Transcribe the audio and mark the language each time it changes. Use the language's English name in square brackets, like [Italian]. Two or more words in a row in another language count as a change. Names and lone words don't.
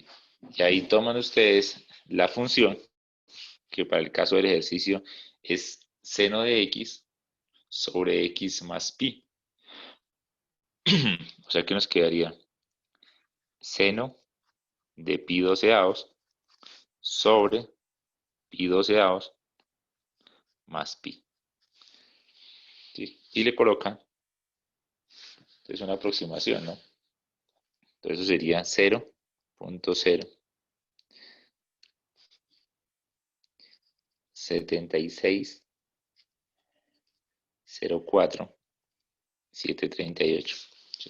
[Spanish] Y ahí toman ustedes la función, que para el caso del ejercicio es seno de x sobre x más pi. O sea que nos quedaría seno de pi doceavos sobre pi doceavos más pi. ¿Sí? Y le colocan, es una aproximación, ¿no? Entonces eso sería 0.07604.738. ¿Sí?